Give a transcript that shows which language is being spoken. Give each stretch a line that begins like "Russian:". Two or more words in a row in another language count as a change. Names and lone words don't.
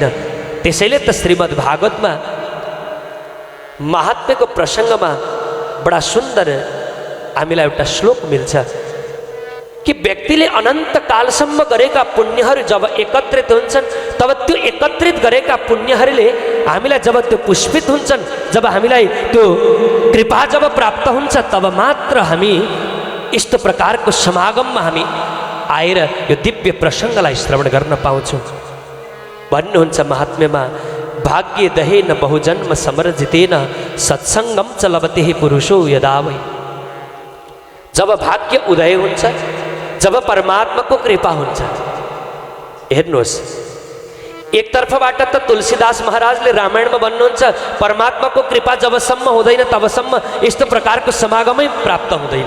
Nepali: त्यसैले त श्रीमद् भागवतमा महात्म्यको प्रसङ्गमा बडा सुन्दर हामीलाई एउटा श्लोक मिल्छ कि व्यक्तिले अनन्त कालसम्म गरेका पुण्यहरू जब एकत्रित हुन्छन् तब त्यो एकत्रित गरेका पुण्यहरूले हामीलाई जब त्यो पुष्पित हुन्छन्, जब हामीलाई त्यो कृपा जब प्राप्त हुन्छ तब मात्र हामी यस्तो प्रकारको समागममा हामी आएर यो दिव्य प्रसङ्गलाई श्रवण गर्न पाउँछौँ। भन्नुहुन्छ महात्म्यमा,
Sanskrit: भाग्य दहेन बहुजन्म समर्जितेन सत्सङ्गम च लभते पुरुषो यदा वै।
Nepali: जब भाग्य उदय हुन्छ, जब परमात्माको कृपा हुन्छ, हेर्नुहोस् एकतर्फबाट त तुलसीदास महाराजले रामायणमा भन्नुहुन्छ परमात्माको कृपा जबसम्म हुँदैन तबसम्म यस्तो प्रकारको समागमै प्राप्त हुँदैन।